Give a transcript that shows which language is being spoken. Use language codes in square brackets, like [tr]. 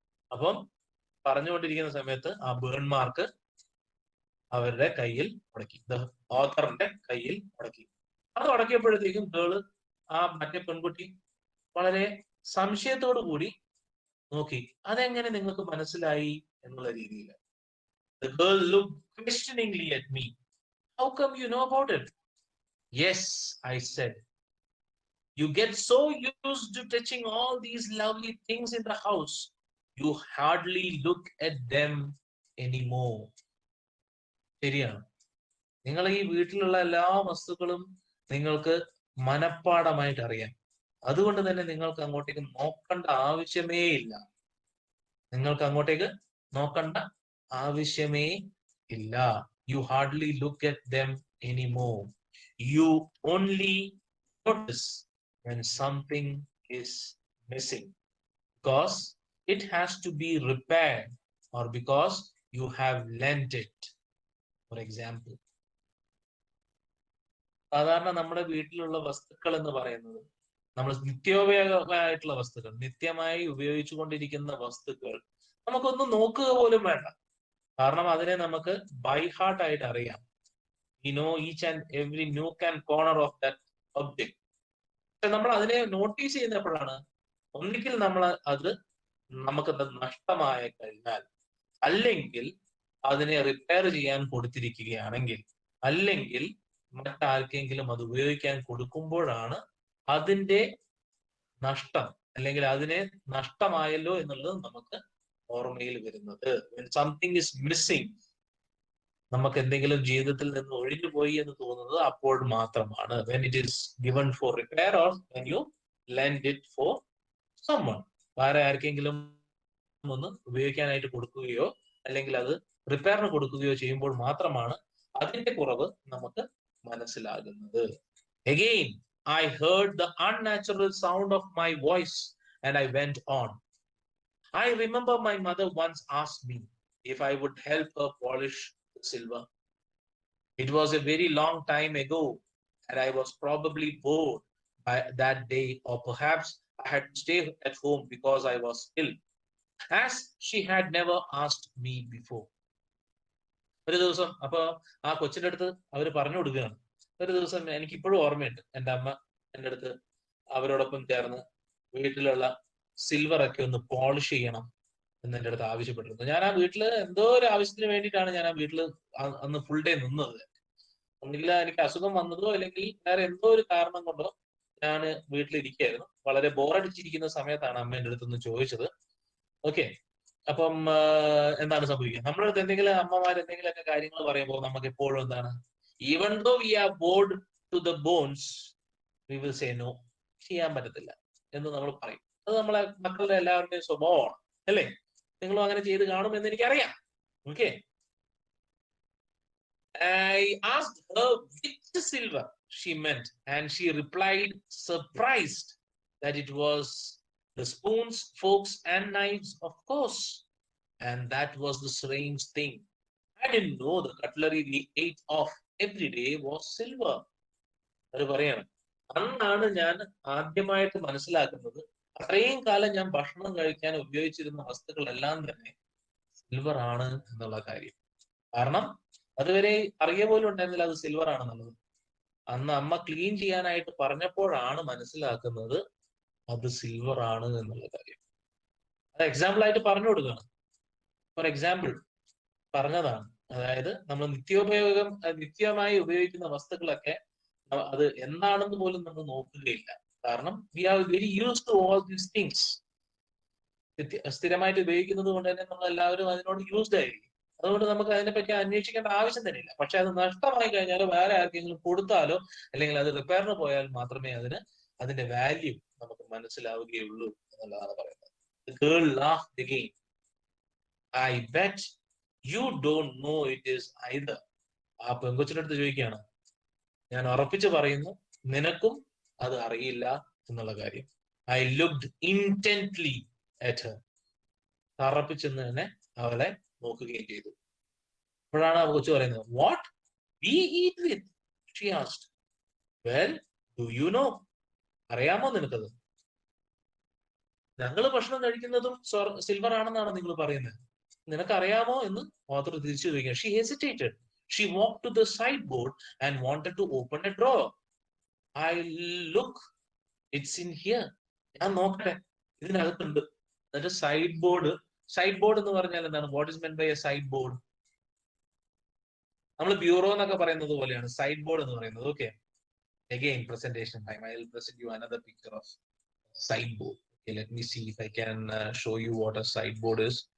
[ml] അപ്പം പറഞ്ഞുകൊണ്ടിരിക്കുന്ന സമയത്ത് ആ ബേൺ മാർക്ക് അവരുടെ കയ്യിൽ ഉടക്കി, ഓഥറിന്റെ കയ്യിൽ ഉടക്കി. അത് ഉടക്കിയപ്പോഴത്തേക്കും ഗേള്, ആ മറ്റേ പെൺകുട്ടി വളരെ സംശയത്തോടു കൂടി നോക്കി, അതെങ്ങനെ നിങ്ങൾക്ക് മനസ്സിലായി എന്നുള്ള രീതിയിൽ. [en] The girl looked questioningly at me. How come you know about it? Yes, I said. You get so used to touching all these lovely things in the house, you hardly look at them anymore. [ml] ശരിയാണ്, നിങ്ങൾ ഈ വീട്ടിലുള്ള എല്ലാ വസ്തുക്കളും നിങ്ങൾക്ക് മനഃപ്പാടമായിട്ട് അറിയാം. അതുകൊണ്ട് തന്നെ നിങ്ങൾക്ക് അങ്ങോട്ടേക്ക് നോക്കേണ്ട ആവശ്യമേ ഇല്ല. നിങ്ങൾക്ക് അങ്ങോട്ടേക്ക് നോക്കേണ്ട ആവശ്യമേ ഇല്ല. [en] You hardly look at them anymore. You only notice when something is missing, because it has to be repaired or because you have lent it. For example, [ml] സാധാരണ നമ്മുടെ വീട്ടിലുള്ള വസ്തുക്കൾ എന്ന് പറയുന്നത്, നമ്മൾ നിത്യോപയോഗമായിട്ടുള്ള വസ്തുക്കൾ, നിത്യമായി ഉപയോഗിച്ചു കൊണ്ടിരിക്കുന്ന വസ്തുക്കൾ നമുക്കൊന്നും നോക്കുക പോലും വേണ്ട. കാരണം അതിനെ നമുക്ക് ബൈ ഹാർട്ട് ആയിട്ട് അറിയാം. [en] We know each and every nook and corner of that object. [ml] പക്ഷെ നമ്മൾ അതിനെ നോട്ടീസ് ചെയ്യുന്നപ്പോഴാണ്, ഒന്നുകിൽ നമ്മൾ നമുക്ക് നഷ്ടമായ കഴിഞ്ഞാൽ, അല്ലെങ്കിൽ അതിനെ റിപ്പയർ ചെയ്യാൻ കൊടുത്തിരിക്കുകയാണെങ്കിൽ, അല്ലെങ്കിൽ മറ്റാർക്കെങ്കിലും അത് ഉപയോഗിക്കാൻ കൊടുക്കുമ്പോഴാണ് അതിന്റെ നഷ്ടം, അല്ലെങ്കിൽ അതിനെ നഷ്ടമായല്ലോ എന്നുള്ളത് നമുക്ക് ഓർമ്മയിൽ വരുന്നത്. [en] When something is missing, [ml] നമുക്ക് എന്തെങ്കിലും ജീവിതത്തിൽ നിന്ന് ഒഴിഞ്ഞു പോയി എന്ന് തോന്നുന്നത് അപ്പോൾ മാത്രമാണ്. [en] When it is given for repair or when you lend it for someone. [ml] വേറെ ആർക്കെങ്കിലും ഒന്ന് ഉപയോഗിക്കാനായിട്ട് കൊടുക്കുകയോ അല്ലെങ്കിൽ അത് റിപ്പയറിന് കൊടുക്കുകയോ ചെയ്യുമ്പോൾ മാത്രമാണ് അതിന്റെ കുറവ് നമുക്ക് മനസ്സിലാകുന്നത്. [en] Again, I heard the unnatural sound of my voice and I went on. I remember my mother once asked me if I would help her polish the silver. It was a very long time ago and I was probably bored by that day, or perhaps I had to stay at home because I was ill, as she had never asked me before. [ml] ഒരു ദിവസം അപ്പൊ ആ കൊച്ചിന്റെ അടുത്ത് അവർ പറഞ്ഞു കൊടുക്കുകയാണ്. ഒരു ദിവസം എനിക്ക് ഇപ്പോഴും ഓർമ്മയുണ്ട്, എൻ്റെ അമ്മ എൻ്റെ അടുത്ത് അവരോടൊപ്പം ചേർന്ന് വീട്ടിലുള്ള സിൽവർ ഒക്കെ ഒന്ന് പോളിഷ് ചെയ്യണം എന്ന് എൻ്റെ അടുത്ത് ആവശ്യപ്പെട്ടിരുന്നു. ഞാൻ ആ വീട്ടില് എന്തോ ഒരു ആവശ്യത്തിന് വേണ്ടിയിട്ടാണ് ഞാൻ ആ വീട്ടില് അന്ന് ഫുൾ ഡേ നിന്നത്. ഒന്നില്ല എനിക്ക് അസുഖം വന്നതോ അല്ലെങ്കിൽ വേറെ എന്തോ ഒരു കാരണം കൊണ്ടോ ഞാൻ വീട്ടിലിരിക്കുകയായിരുന്നു. വളരെ ബോറടിച്ചിരിക്കുന്ന സമയത്താണ് അമ്മ എൻ്റെ അടുത്തൊന്ന് ചോദിച്ചത്. ഓക്കെ. അപ്പം എന്താണ് സംഭവിക്കുക, നമ്മുടെ അടുത്ത് എന്തെങ്കിലും അമ്മമാർ എന്തെങ്കിലുമൊക്കെ കാര്യങ്ങൾ പറയുമ്പോൾ നമുക്ക് എപ്പോഴും എന്താണ്, [en] even though we are bored to the bones we will say no, [ml] ചെയ്യാൻ പറ്റത്തില്ല എന്ന് നമ്മൾ പറയും. അത് നമ്മളെ മക്കളുടെ എല്ലാവരുടെയും സ്വഭാവമാണ്, അല്ലേ? നിങ്ങളും അങ്ങനെ ചെയ്ത് കാണുമെന്ന് എനിക്കറിയാം. Okay. [en] I asked her which silver she meant, and she replied, surprised, that it was the spoons, forks, and knives, of course. And that was the strange thing. I didn't know the cutlery we ate of every day was silver. [ml] അത് പറയാണ്, അന്നാണ് ഞാൻ ആദ്യമായിട്ട് മനസ്സിലാക്കുന്നത് അത്രയും കാലം ഞാൻ ഭക്ഷണം കഴിക്കാൻ ഉപയോഗിച്ചിരുന്ന വസ്തുക്കളെല്ലാം തന്നെ സിൽവർ ആണ് എന്നുള്ള കാര്യം. കാരണം അതുവരെ അറിയ പോലും ഉണ്ടായിരുന്നില്ല അത് സിൽവർ ആണെന്നുള്ളത്. അന്ന് അമ്മ ക്ലീൻ ചെയ്യാനായിട്ട് പറഞ്ഞപ്പോഴാണ് മനസ്സിലാക്കുന്നത് അത് സിൽവർ ആണ് എന്നുള്ള കാര്യം. അത് എക്സാമ്പിൾ ആയിട്ട് പറഞ്ഞു കൊടുക്കുകയാണ്. [en] for example [ml] പറഞ്ഞതാണ്. അതായത് നമ്മൾ നിത്യമായി ഉപയോഗിക്കുന്ന വസ്തുക്കളൊക്കെ അത് എന്താണെന്ന് പോലും നമ്മൾ നോക്കുകയില്ല. കാരണം [en] We are very use to all these things. [ml] സ്ഥിരമായിട്ട് ഉപയോഗിക്കുന്നത് കൊണ്ട് തന്നെ നമ്മൾ എല്ലാവരും അതിനോട് യൂസ്ഡ് ആയിരിക്കും. അതുകൊണ്ട് നമുക്ക് അതിനെപ്പറ്റി അന്വേഷിക്കേണ്ട ആവശ്യം തന്നെ ഇല്ല. പക്ഷെ അത് നഷ്ടമായി കഴിഞ്ഞാലോ വേറെ ആർക്കെങ്കിലും കൊടുത്താലോ അല്ലെങ്കിൽ അത് റിപ്പയറിന് പോയാൽ മാത്രമേ അതിന്റെ വാല്യൂ നമുക്ക് മനസ്സിലാവുകയുള്ളൂ എന്നുള്ളതാണ് പറയുന്നത്. [en] The girl laughed again. I bet you don't know it is either. [ml] ആ പെങ്കൊച്ചിന്റെ അടുത്ത് ചോദിക്കുകയാണ്, ഞാൻ ഉറപ്പിച്ച് പറയുന്നു നിനക്കും അത് അറിയില്ല എന്നുള്ള കാര്യം. [en] I looked intently at her. [ml] തറപ്പിച്ചെന്ന് തന്നെ അവളെ നോക്കുകയും ചെയ്തു. അപ്പോഴാണ് ആ കൊച്ചു പറയുന്നത്, [en] What we eat with, she asked. Well do you know, [ml] അറിയാമോ നിനക്കത്? ഞങ്ങൾ ഭക്ഷണം കഴിക്കുന്നതും സിൽവർ ആണെന്നാണ് നിങ്ങൾ പറയുന്നത്, നിനക്കറിയാമോ എന്ന് ഓതർ തിരിച്ചു ചോദിക്കുക. [en] She hesitated. She walked to the sideboard and wanted to open a drawer. I look, it's in here. [ml] ഞാൻ നോക്കട്ടെ, ഇതിനകത്തുണ്ട്. എന്നിട്ട് സൈഡ് ബോർഡ് എന്ന് പറഞ്ഞാൽ എന്താണ്? [en] What is meant by a sideboard? [ml] നമ്മൾ ബ്യൂറോ എന്നൊക്കെ പറയുന്നത് പോലെയാണ് സൈഡ് ബോർഡ് എന്ന് പറയുന്നത്. Okay. [en] Again, presentation time. I will present you another picture of side board. Okay, let me see if I can show you what a side board is.